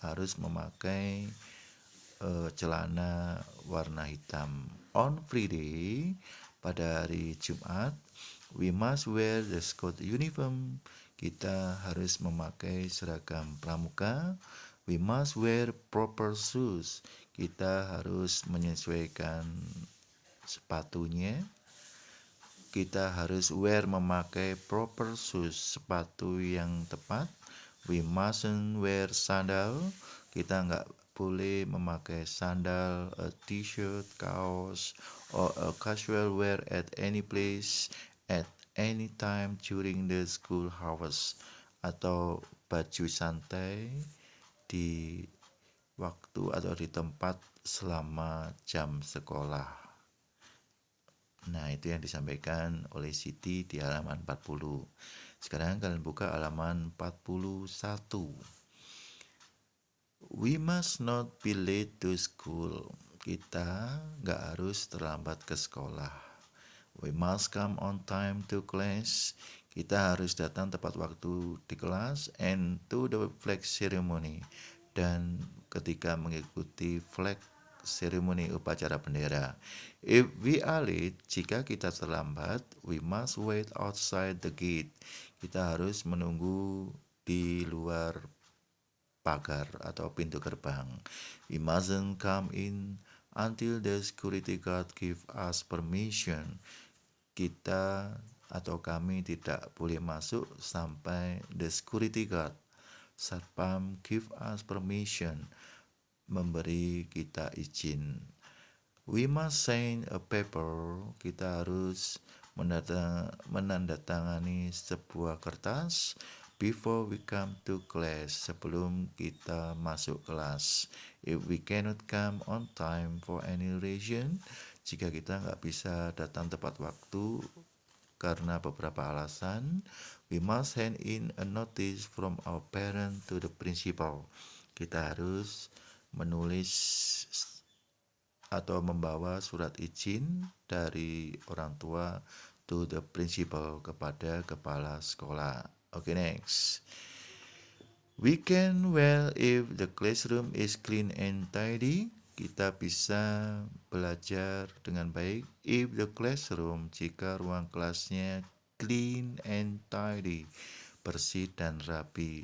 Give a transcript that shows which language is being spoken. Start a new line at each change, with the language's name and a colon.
Indonesian: Harus memakai celana warna hitam.
English: On Friday,
Indonesian: pada hari Jumat,
English: we must wear the school uniform.
Indonesian: Kita harus memakai seragam pramuka.
English: We must wear proper shoes.
Indonesian: Kita harus menyesuaikan sepatunya. Kita harus memakai
English: proper shoes,
Indonesian: sepatu yang tepat.
English: We mustn't wear sandal.
Indonesian: Kita nggak boleh memakai sandal,
English: a t-shirt,
Indonesian: kaos,
English: or a casual wear at any place, at any time during the school hours,
Indonesian: atau baju santai di waktu atau di tempat selama jam sekolah. Nah, itu yang disampaikan oleh Siti di halaman 40. Sekarang kalian buka halaman 41.
English: We must not be late to school.
Indonesian: Kita nggak harus terlambat ke sekolah.
English: We must come on time to class.
Indonesian: Kita harus datang tepat waktu di kelas
English: and to the flag ceremony.
Indonesian: Dan ketika mengikuti
English: flag ceremony
Indonesian: upacara bendera.
English: If we are late,
Indonesian: jika kita terlambat,
English: we must wait outside the gate.
Indonesian: Kita harus menunggu di luar pagar atau pintu gerbang.
English: We mustn't come in until the security guard give us permission.
Indonesian: Kita atau kami tidak boleh masuk sampai
English: the security guard,
Indonesian: satpam,
English: give us permission,
Indonesian: memberi kita izin.
English: We must sign a paper.
Indonesian: Kita harus menandatangani sebuah kertas
English: before we come to class,
Indonesian: sebelum kita masuk kelas.
English: If we cannot come on time for any reason,
Indonesian: jika kita nggak bisa datang tepat waktu karena beberapa alasan,
English: we must hand in a notice from our parent to the principal.
Indonesian: Kita harus menulis atau membawa surat izin dari orang tua
English: to the principal,
Indonesian: kepada kepala sekolah.
English: Okay, next. We can well if the classroom is clean and tidy.
Indonesian: Kita bisa belajar dengan baik
English: if the classroom,
Indonesian: jika ruang kelasnya
English: clean and tidy,
Indonesian: bersih dan rapi.